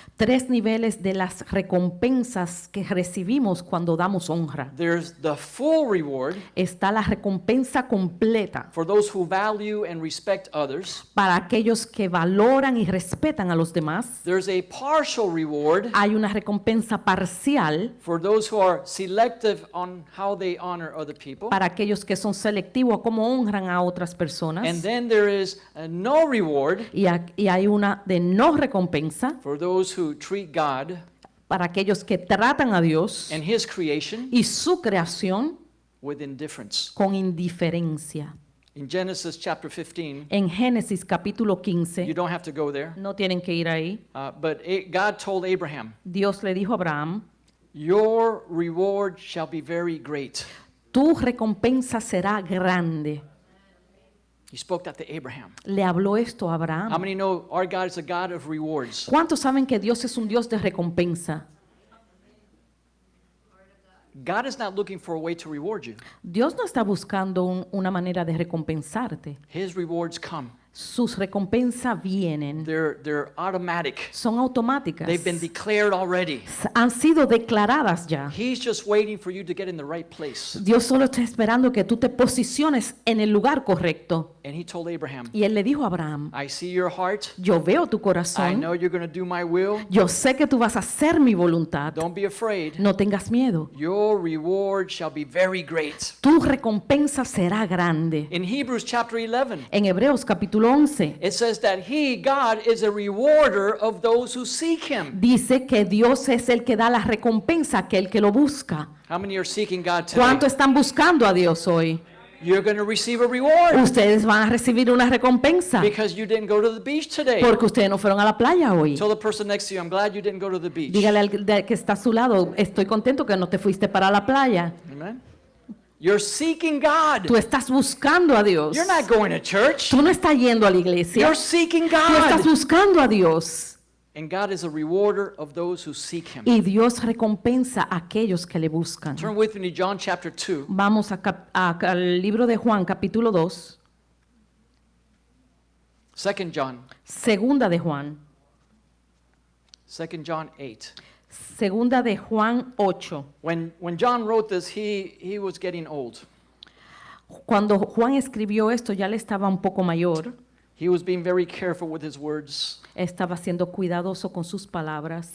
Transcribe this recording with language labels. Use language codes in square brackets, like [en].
[es] 3 niveles de las recompensas que recibimos cuando damos honra. [en] There's the full reward [es] Está la recompensa completa [en] for those who value and respect others. [es] para aquellos que valoran y respetan a los demás. [en] There's a partial reward [es] Hay una recompensa parcial [en] for those who are selective on how they honor other people. [es] para aquellos que son selectivos a cómo honran a otras personas. [en] And then there is a no reward [es] Y hay una de no recompensa [en] for those who treat God [es] para aquellos que tratan a Dios [en] and His creation [es] y su creación [en] with indifference. [es] con indiferencia. [en] In Genesis chapter 15, [es] En Génesis capítulo [en] you [es] 15, [en] don't have to go there, [es] no tienen que ir ahí, [en] but God told Abraham, [es] Dios le dijo a Abraham, [en] your reward shall be very great. [es] tu recompensa será grande. [en] He spoke that to Abraham. [es] Le habló esto a [en] How [es] Abraham. [en] many know our God is a God of rewards? [es] ¿Cuántos saben que Dios es un Dios de recompensa? [en] God is not looking for a way to reward you. [es] Dios no está buscando una manera de recompensarte. [en] His rewards come. [es] Sus recompensas vienen, [en] They're automatic. [es] son automáticas, [en] They've been declared already. [es] han sido declaradas ya. [en] He's just waiting for you to get in the right place. [es] Dios solo está esperando que tú te posiciones en el lugar correcto. [en] And he told Abraham, [es] Y él le dijo a Abraham, [en] I see your heart. [es] yo veo tu [en] I [es] corazón, [en] know you're going to do my will. [es] yo sé que tú vas a hacer mi voluntad, [en] Don't be afraid. [es] no tengas miedo. [en] Your reward shall be very great. [es] Tu recompensa será grande. [en] In Hebrews chapter 11, [es] En Hebreos capítulo 11 [en] it says that He, God, is a rewarder of those who seek Him. [es] dice que Dios es el que da la recompensa a aquel que lo busca. [en] How many are seeking God [es] ¿Cuánto [en] today? [es] están buscando a Dios hoy? [en] You're going to receive a reward [es] Ustedes van a recibir una recompensa [en] because you didn't go to the beach today. [es] porque ustedes no fueron a la playa hoy. [en] Tell the person next to you, I'm glad you didn't go to the beach. [es] Dígale al que está a su lado, estoy contento que no te fuiste para la playa. [en] Amen. You're seeking God. [es] Tú estás buscando a Dios. [en] You're not going to church. [es] Tú no estás yendo a la iglesia. [en] You're seeking [es] Tú estás [en] God. [es] buscando a Dios. [en] And God is a rewarder of those who seek him. [es] Y Dios recompensa a aquellos que le buscan. [en] Turn with me to John chapter 2. [es] Vamos al libro de Juan, capítulo 2, [en] 2 John. [es] segunda de Juan, [en] 2 John 8. [es] segunda de Juan 8. [en] When John wrote this, he was getting old. [es] Cuando Juan escribió esto, ya le estaba un poco mayor, [en] He was being very careful with his words. [es] estaba siendo cuidadoso con sus palabras.